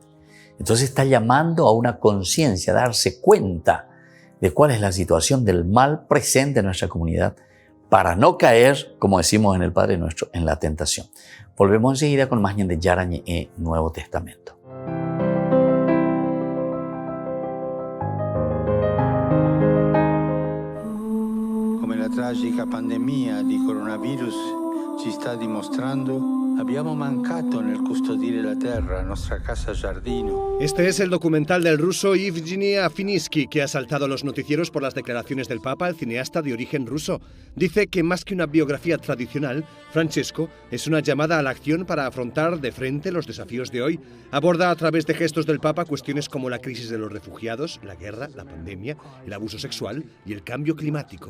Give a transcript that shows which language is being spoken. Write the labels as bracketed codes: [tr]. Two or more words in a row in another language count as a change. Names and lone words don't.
[es] Entonces está llamando a una conciencia, a darse cuenta de cuál es la situación del mal presente en nuestra comunidad para no caer, como decimos en el Padre Nuestro, en la tentación. Volvemos enseguida con más Ñan Deyara Ñe'e, Nuevo Testamento. [it] La tragica pandemia di coronavirus ci sta dimostrando, abbiamo mancato nel custodire la terra, nostra casa giardino. [es] Este es el documental del ruso Evgeny Afiniski, que ha saltado a los noticieros por las declaraciones del Papa, el cineasta de origen ruso. Dice que más que una biografía tradicional, Francesco es una llamada a la acción para afrontar de frente los desafíos de hoy. Aborda a través de gestos del Papa cuestiones como la crisis de los refugiados, la guerra, la pandemia, el abuso sexual y el cambio climático.